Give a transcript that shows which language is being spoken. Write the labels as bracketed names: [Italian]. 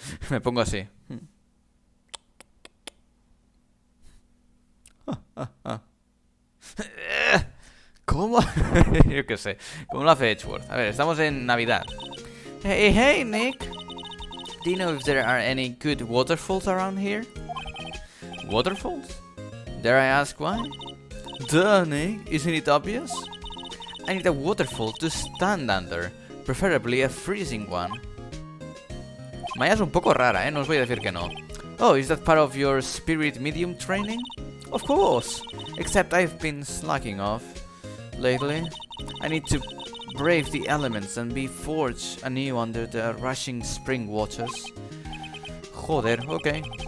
[Spanish] Me pongo así. ¿Cómo? Yo qué sé. ¿Cómo lo hace Edgeworth? A ver, estamos en Navidad. [English] Hey, Nick. Do you know if there are any good waterfalls around here? Waterfalls? Dare I ask why? Duh, Nick, isn't it obvious? I need a waterfall to stand under, preferably a freezing one. [Spanish] Maya es un poco rara, no os voy a decir que no. [English] Oh, is that part of your spirit medium training? Of course, except I've been slacking off lately. I need to brave the elements and be forged anew under the rushing spring waters. [Spanish] Joder, [English] okay.